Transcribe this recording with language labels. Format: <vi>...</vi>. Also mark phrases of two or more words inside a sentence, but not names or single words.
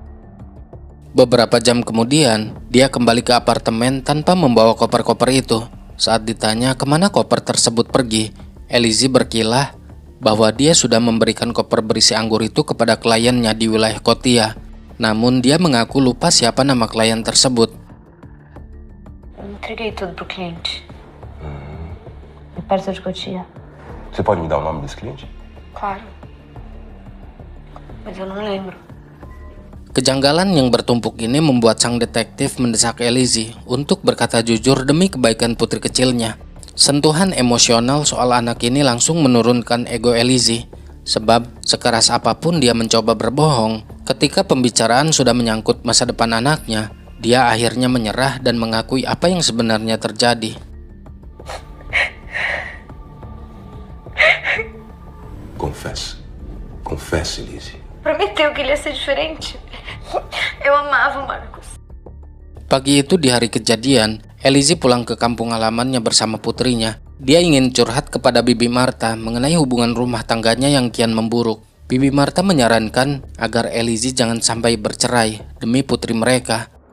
<id>Beberapa jam kemudian, dia kembali ke apartemen tanpa membawa koper-koper itu. Saat ditanya kemana koper tersebut pergi, Elise berkilah bahwa dia sudah memberikan koper berisi anggur itu kepada kliennya di wilayah Kotia. Namun dia mengaku lupa siapa nama klien tersebut.</id> <pt>Entreguei tudo pro cliente. É perto de Cotia. Você pode me dar o nome desse cliente? Claro. Mas eu não lembro.</pt> <id>Kejanggalan yang bertumpuk ini membuat sang detektif mendesak Elise untuk berkata jujur demi kebaikan putri kecilnya. Sentuhan emosional soal anak ini langsung menurunkan ego Elise, sebab sekeras apapun dia mencoba berbohong, ketika pembicaraan sudah menyangkut masa depan anaknya, dia akhirnya menyerah dan mengakui apa yang sebenarnya terjadi.</id> <pt>Confesse, Elise. Prometeu que ele ia ser diferente. Eu amava o Marcos.</pt> <id>Pagi itu di hari kejadian, Elise pulang ke kampung halamannya bersama putrinya. Dia ingin curhat kepada Bibi Marta mengenai hubungan rumah tangganya yang kian memburuk. Bibi Marta menyarankan agar Elise jangan sampai bercerai demi putri mereka.</id>